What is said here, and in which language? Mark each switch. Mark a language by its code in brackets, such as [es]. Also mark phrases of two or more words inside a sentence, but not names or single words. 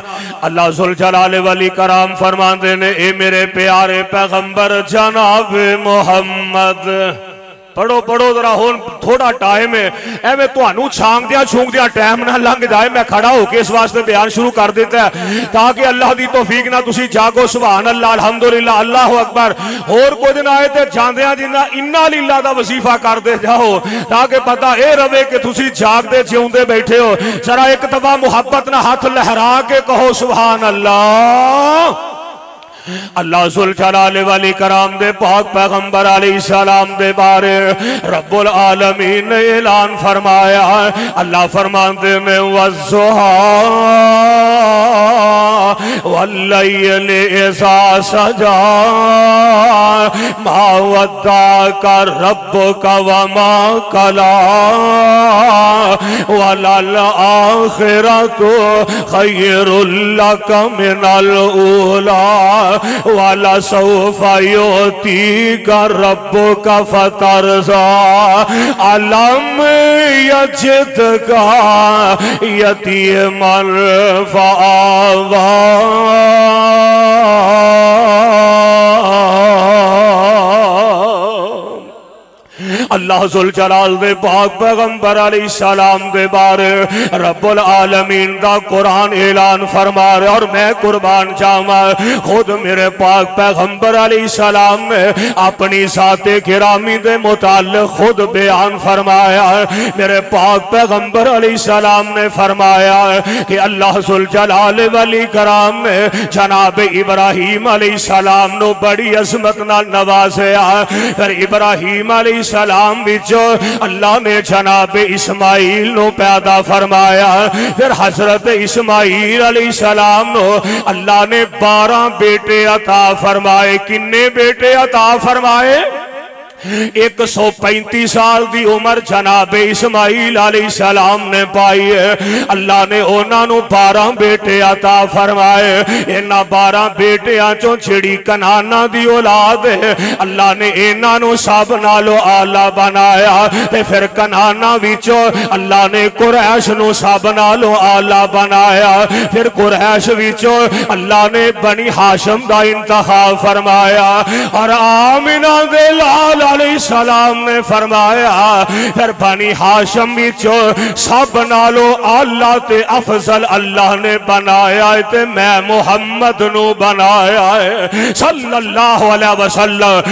[pa] اللہ ذوالجلال والی کرام فرمان دے نے اے میرے پیارے پیغمبر جناب محمد، پڑھو پڑھو ذرا ہون تھوڑا ٹائم ہے، اے میں تو انہوں چھانگ دیا ٹائم نہ لنگ جائے، میں کھڑا ہو کے اس واسطے بیان شروع کر دیتا ہے تاکہ اللہ دی توفیق نہ تسی جاگو [ar] سبحان اللہ الحمدللہ اللہ اکبر، [pa] اور کوئی دن آئے تے جاندیاں جنہ [ar] انا للہ [pa] دا وظیفہ کر دے جاؤ تاکہ پتہ اے روے کہ تسی جاگ دے جیوندے بیٹھے ہو۔ ذرا ایک دفعہ محبت نہ ہاتھ لہرا کے کہو [ar] سبحان اللہ۔ [pa] اللہ ذوالجلال والی کرام دے پاک پیغمبر [ar] علیہ السلام [pa] دے بارے رب العالمین نے اعلان فرمایا، اللہ فرماندے میں والضحیٰ [ar] واللیل اذا سجا ما ودعک ربک وما قلی وللآخرۃ خیر لک من الاولی وَلَسَوْفَ يُؤْتِيكَ رَبُّكَ فَتَرْضَىٰ أَلَمْ يَجِدْكَ يَتِيمًا فَآوَىٰ [pa] اللہ ذوالجلال دے پاک پیغمبر [ar] علیہ السلام [pa] دے بارے رب العالمین دا قرآن اعلان فرما رہے، اور میں قربان جاواں خود میرے پاک پیغمبر [ar] علیہ السلام [pa] نے اپنی ذات گرامی دے متعلق خود بیان فرمایا ہے۔ میرے پاک پیغمبر [ar] علیہ السلام [pa] نے فرمایا ہے کہ اللہ ذوالجلال والی کرام نے جناب ابراہیم علیہ السلام نو بڑی عظمت نال نوازیا، پھر ابراہیم [ar] علیہ السلام [pa] بچو اللہ نے جناب اسماعیل نو پیدا فرمایا، پھر حضرت اسماعیل [ar] علیہ السلام [pa] نو اللہ نے 12 بیٹے عطا فرمائے۔ کنے بیٹے عطا فرمائے؟ 135 سال دی عمر جناب اسماعیل [ar] علیہ السلام [pa] نے پائی ہے۔ اللہ نے انہاں نو 12 بیٹے عطا فرمائے، انہاں 12 بیٹیاں چوں جڑی کنعانہ دی اولاد ہے اللہ نے انہاں نو سب نالو اعلی بنایا، تے پھر کنعانہ وچوں اللہ نے قریش نو سب نالو اعلی بنایا، پھر قریش وچوں اللہ نے بنی ہاشم دا انتخاب فرمایا، اور آمنہ دے لال [ar] علیہ السلام [pa] نے فرمایا پھر بنی ہاشم وچوں سب نالو اللہ تے افضل اللہ نے بنایا ہے، تے میں محمد نو بنایا ہے [ar] صلی اللہ علیہ وسلم۔